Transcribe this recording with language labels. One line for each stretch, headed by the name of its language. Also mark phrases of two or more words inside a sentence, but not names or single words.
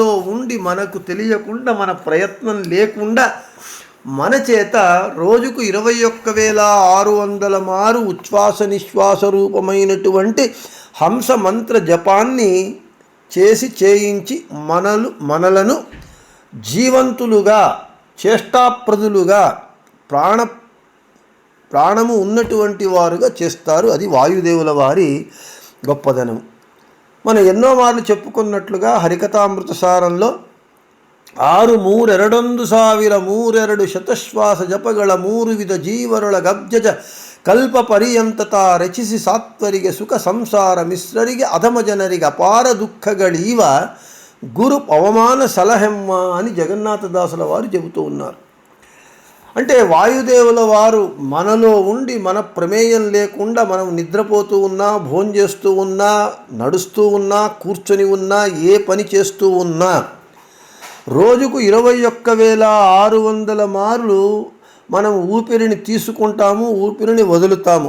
Telugu: ఉండి మనకు తెలియకుండా, మన ప్రయత్నం లేకుండా మన చేత రోజుకు 21,600 మారు ఉచ్ఛ్వాస నిశ్వాస రూపమైనటువంటి హంసమంత్ర జపాన్ని చేయించి మనలను జీవంతులుగా, చేష్టాప్రదులుగా, ప్రాణము ఉన్నటువంటి వారుగా చేస్తారు. అది వాయుదేవుల వారి గొప్పదనం. మనం ఎన్నో మార్లు చెప్పుకున్నట్లుగా హరికథామృత సారంలో 6,3,2,2
Kannada: ಶತಶ್ವಾಸ ಜಪಗಳ 3 ವಿಧ ಜೀವರೊಳ ಗಬ್ಜಜ ಕಲ್ಪ ಪರ್ಯಂತತ ರಚಿಸಿ ಸಾತ್ವರಿಗೆ ಸುಖ ಸಂಸಾರ ಮಿಶ್ರರಿಗೆ ಅಧಮ ಜನರಿಗೆ ಅಪಾರ ದುಃಖಗಳೀವ ಗುರು ಪವಮಾನ ಸಲಹೆಮ್ಮ
Telugu: అని జగన్నాథదాసుల వారు చెబుతూ ఉన్నారు. అంటే వాయుదేవుల వారు మనలో ఉండి మన ప్రమేయం లేకుండా మనం నిద్రపోతూ ఉన్నా, భోంచేస్తూ ఉన్నా, నడుస్తూ ఉన్నా, కూర్చొని ఉన్నా, ఏ పని చేస్తూ ఉన్నా రోజుకు 21,600 మార్లు మనం ఊపిరిని తీసుకుంటాము, ఊపిరిని వదులుతాము.